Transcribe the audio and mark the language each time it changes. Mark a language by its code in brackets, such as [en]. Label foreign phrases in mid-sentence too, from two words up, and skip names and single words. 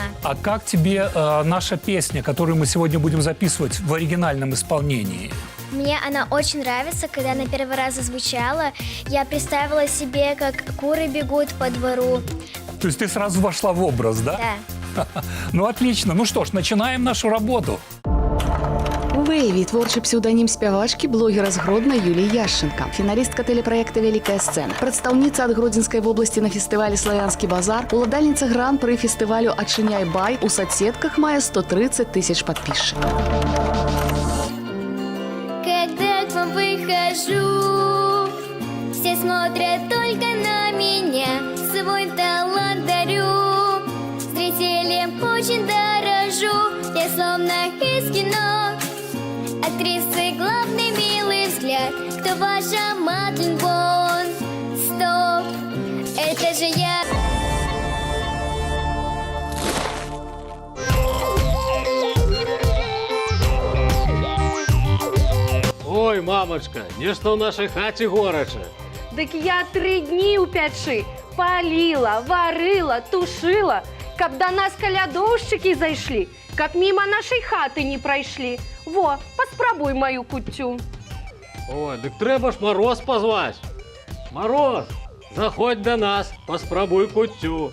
[ru] А как тебе наша песня, которую мы сегодня будем записывать в оригинальном исполнении? Мне она очень нравится. Когда она первый раз зазвучала, я представила себе, как куры бегут по двору. То есть ты сразу вошла в образ, да? Да. Ну, отлично. Ну что ж, начинаем нашу работу. [be] Вейві – творчий псевдонім спявачкі, блогера з Гродна Юлії Яшченко. Фіналістка телепраекта «Великая сцена». Прадстаўніца ад Гродзенскай вобласці на фестывалі «Славянскі базар». Уладальніца гран-пры фестывалю «Адчыняй бай». У соцсетках мае 130 [ru] тысяч подписчиков. Когда к вам выхожу, все смотрят только на меня. Свой талант дарю, зрителям очень дорожу. Я словно из кино, актрисы главный милый взгляд. Кто ваша Мадлен Бон? Стоп, это же я. [be] Ой, мамочка, нешта ў нашай хаце горача. Дык я 3 дні ў пячы паліла, варыла, тушыла, каб да нас калядоўшчыкі зайшлі, каб міма нашай хаты не прайшлі. Во, паспрабуй маю куццю. Ой, дык трэба ж Мароз пазваць. Мароз, заходь да нас, паспрабуй куццю.